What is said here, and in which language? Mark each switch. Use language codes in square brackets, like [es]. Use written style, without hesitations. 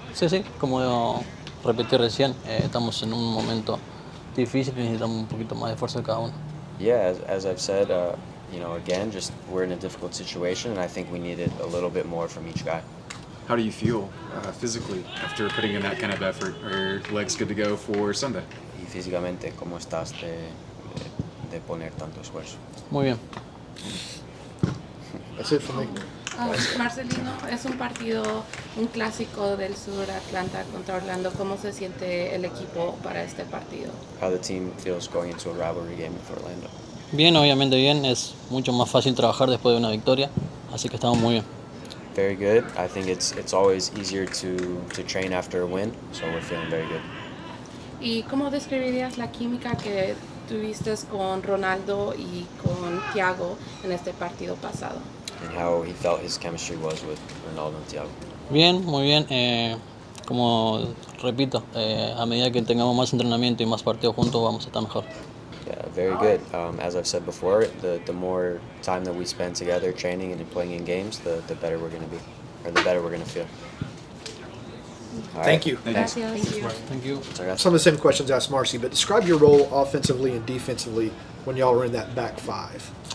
[es] Sí, sí, como repetí recién, estamos en un momento difícil y necesitamos un poquito más de esfuerzo de cada uno. [en] Yeah, as I've said, again, just we're in a difficult situation, and I think we needed a little bit more from each guy. How do you feel physically after putting in that kind of effort? Are your legs good to go for Sunday? [es] Y físicamente, ¿cómo estás de poner tanto esfuerzo? Muy bien. [en] That's it for me. [es] Marcelino, es un partido, un clásico del sur, Atlanta contra Orlando. ¿Cómo se siente el equipo para este partido? [en] How the team feels going into a rivalry game with Orlando. [es] Bien, obviamente bien, es mucho más fácil trabajar después de una victoria, así que estamos muy bien. [en] Very good. I think it's always easier to train after a win, so we're feeling very good. [es] ¿Y cómo describirías la química que tuviste con Ronaldo y con Thiago en este partido pasado? [en] And how he felt his chemistry was with Ronaldo and Thiago. [es] Bien, muy bien. Como repito, a medida que tengamos más entrenamiento y más partidos juntos vamos a estar mejor. [en] Yeah, very good. As I've said before, the more time that we spend together training and playing in games, the better we're going to be, or the better we're going to feel. All Thank right. you. [es] Gracias. [en] Thank you. [es] Muchas gracias. [en] Some of the same questions asked Marcy, but describe your role offensively and defensively when y'all were in that back five.